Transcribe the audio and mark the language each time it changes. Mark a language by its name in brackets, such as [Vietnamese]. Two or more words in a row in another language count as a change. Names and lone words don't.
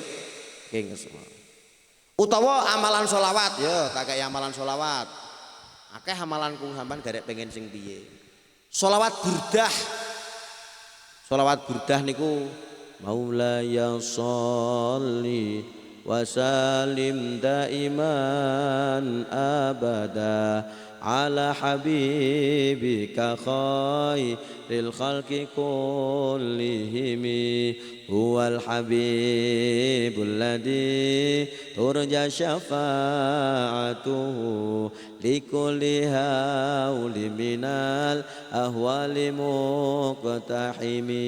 [Javanese] Nggih. Utawa amalan sholawat ya, tak kaya amalan sholawat. Akeh amalanku sampean garek pengen sing piye. Sholawat burdah. Sholawat burdah niku [Arabic] مولاي صل و سلم دائما أبدا على حبيبك خير الخلق كلهم هو الحبيب الذي ترجى شفاعته لكل هول من الأهوال مقتحم.